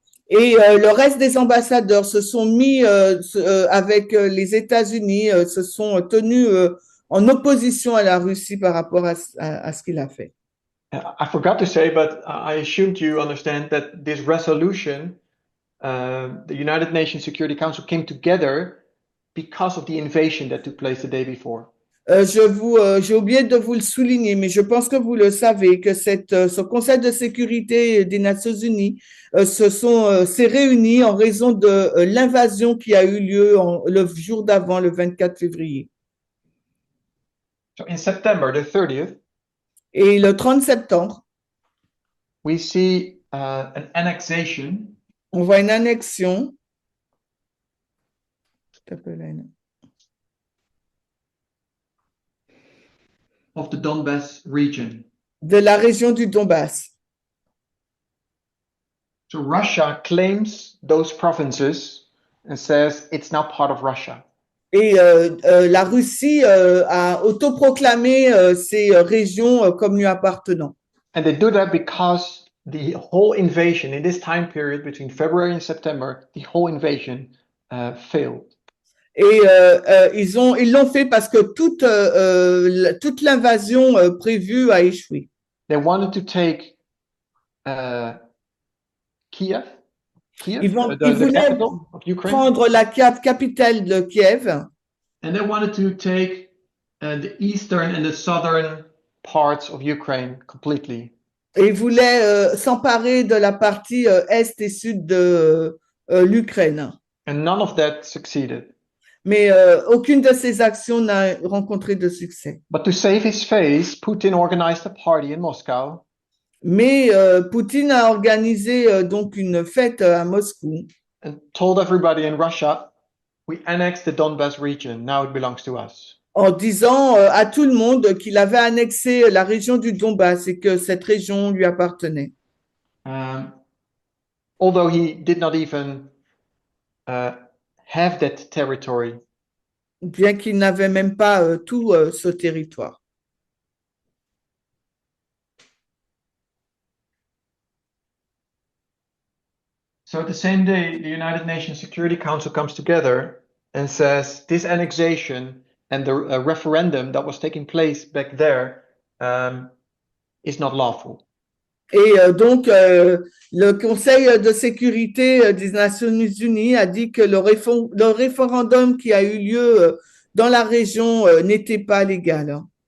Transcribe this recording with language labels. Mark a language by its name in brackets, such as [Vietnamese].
[French] Et le reste des ambassadeurs se sont mis avec les États-Unis, se sont tenus en opposition à la Russie par rapport à ce qu'il a fait. [English] I forgot to say, but I assumed you understand that this resolution, the United Nations Security Council came together because of the invasion that took place the day before. [French] J'ai oublié de vous le souligner, mais je pense que vous le savez que ce Conseil de sécurité des Nations Unies s'est réuni en raison de l'invasion qui a eu lieu le jour d'avant, le 24 février. [English] So in September the 30th, [French] et le 30 septembre, [English] we see an annexation. [French] On voit une annexion. [English] Of the Donbass region. [French] De la région du Donbass. [English] So Russia claims those provinces and says it's now part of Russia. [French] Et la Russie a autoproclamé ces régions comme lui appartenant. [English] And they do that because the whole invasion in this time period between February and September, the whole invasion failed. [French] Et ils l'ont fait parce que toute l'invasion prévue a échoué. [English] They wanted to take Kiev. [French] Ils voulaient prendre la capitale de Kiev. [English] And they wanted to take the eastern and the southern parts of Ukraine completely. [French] Et ils voulaient s'emparer de la partie est et sud de l'Ukraine. [English] And none of that succeeded. [French] Mais aucune de ces actions n'a rencontré de succès. [English] But to save his face, Putin organized a party in Moscow. [French] Mais Poutine a organisé donc une fête à Moscou. [English] And told everybody in Russia, we annexed the Donbass region. Now it belongs to us. [French] En disant à tout le monde qu'il avait annexé la région du Donbass et que cette région lui appartenait. [English] Although he did not even have that territory. [French] Bien qu'il n'avait même pas tout ce territoire. [English] So the same day, the United Nations Security Council comes together and says this annexation and the referendum that was taking place back there is not lawful. [French] Et donc, le Conseil de sécurité des Nations Unies a dit que le référendum qui a eu lieu dans la région n'était pas légal.